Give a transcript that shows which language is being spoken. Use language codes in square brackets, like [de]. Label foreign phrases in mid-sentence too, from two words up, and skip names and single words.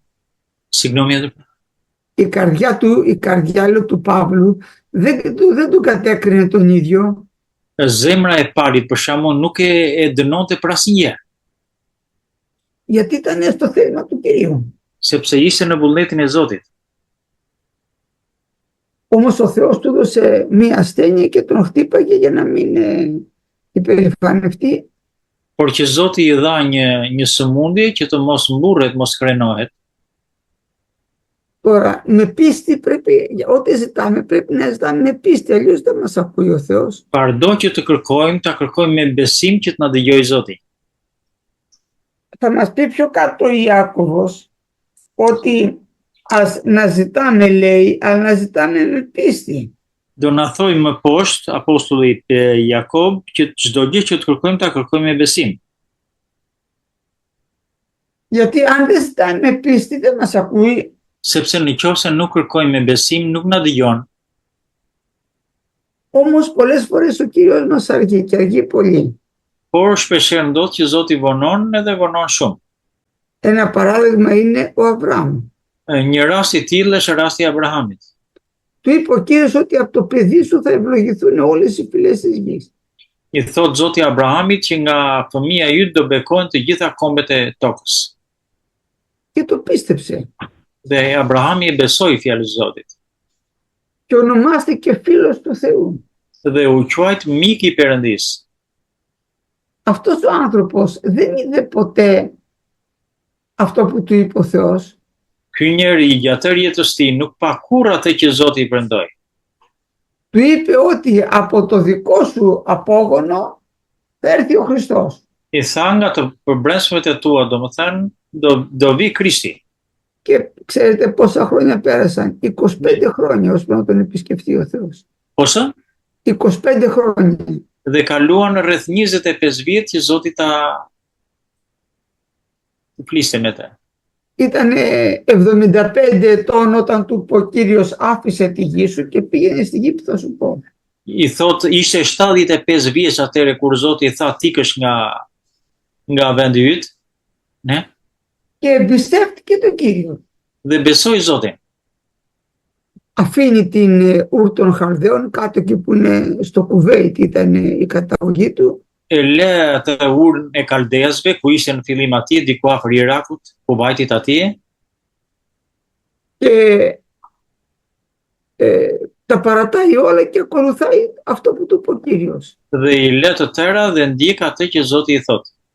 [el] Συγγνώμη, Η καρδιά λέω, του Παύλου δεν του κατέκρινε τον ίδιο. [sq] Zemra e Parit për shkakun nuk e dënonte për asnjë. [el] Γιατί ήταν στο θέλημα του Κυρίου. [sq] Sepse ishte në vullnetin e Zotit. [el] Όμως ο Θεός του έδωσε μία ασθένεια και τον χτύπαγε για να μην υπερηφανευτεί. [sq] Por që Zoti i dha një sëmundje që të mos mburret, mos krenohet. [el] Τώρα, με πίστη πρέπει, ό,τι ζητάμε πρέπει να ζητάμε με πίστη, αλλιώς δεν μας ακούει ο Θεός. [sq] Pardo që të kërkojmë, ta kërkojmë me besim që të na dëgjojë Zoti. [el] Θα μας πει πιο κάτω ο Ιάκωβος ότι να ζητάμε, λέει, αλλά να ζητάμε με πίστη. [sq] Do na thoj më poshtë apostulli Jakob që çdo gjë që të kërkojmë ta kërkojmë me besim. [el] Γιατί αν δεν ζητάμε με πίστη δεν μας ακούει. [sq] Sepse në qoftë nuk kërkojmë me besim, nuk na dëgjon. [el] Όμως πολλές φορές ο Κύριος μας αργεί και αργεί πολύ. [sq] Por shpeshherë ndodh që Zoti vonon edhe vonon shumë. [el] Ένα παράδειγμα είναι ο Αβραάμ. [sq] Një rast i tillë është rasti i Abrahamit. [el] Του είπε ο Κύριος ότι από το παιδί σου θα ευλογηθούν όλες οι φυλές της γης. [sq] I thot Zoti Abrahamit që nga fëmia e yt do bekohen të gjitha kombet e tokës. [el] Και το πίστεψε. [sq] Dhe Abrahami e besoi fjalën e Zotit. [el] Και ονομάστηκε φίλος του Θεού. [sq] Dhe u quajt mik i Perëndis. [el] Αυτός ο άνθρωπος δεν είδε ποτέ αυτό που του είπε ο Θεός. [sq] Ky njeri gjatë jetës tij nuk pa kurrë atë që Zoti i premtoi. [el] Του είπε ότι από το δικό σου απόγονο θα έρθει ο Χριστός. [sq] I tha nga të përbrezmet e tua, domethënë do vi Krishti. [el] Και ξέρετε πόσα χρόνια πέρασαν? 25 χρόνια ώσπου να τον επισκεφτεί ο Θεός. Πόσα? 25 χρόνια. [sq] Dhe kaluan rreth 25 vjet që Zoti ta fliste me të. [el] Ήταν 75 ετών όταν του είπε ο Κύριος άφησε τη γη σου και πήγαινε στη γη που θα σου πω. [sq] I thot ishte 75 vjeç atëre kur Zoti i tha tikësh nga vendi yt, ne? [el] Και εμπιστεύτηκε τον Κύριο. [sq] Dhe besoi Zotin. [el] Αφήνει την Ουρ των Χαλδαίων κάτω εκεί που είναι στο Κουβέιτ ήταν η καταγωγή του. [sq] e le atë urën e Kaldezëve, ku ishte në fillim atje, diku afër Irakut, ku vajtit atje, [el] και τα παρατάει όλα και ακολουθάει αυτό που του είπε ο Κύριος. [sq] dhe i le të tëra dhe ndjek atë që Zoti i thotë.